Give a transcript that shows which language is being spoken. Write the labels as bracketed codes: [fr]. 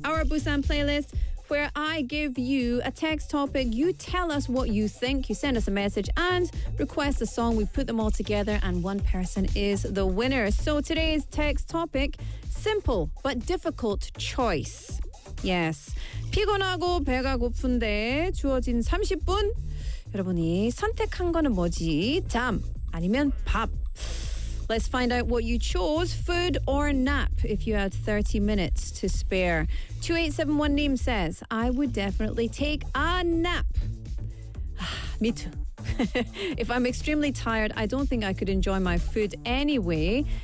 [en] Our Busan playlist, where I give you a text topic, you tell us what you think, you send us a message and request a song, we put them all together and one person is the winner. So today's text topic, simple but difficult choice. Yes. [ko] 피곤하고 배가 고픈데 주어진 30분. 여러분이 선택한 거는 뭐지? 잠 아니면 밥? [en] Let's find out what you chose, food or nap, if you had 30 minutes to spare. 2871 name says, I would definitely take a nap. Me too. If I'm extremely tired, I don't think I could enjoy my food anyway.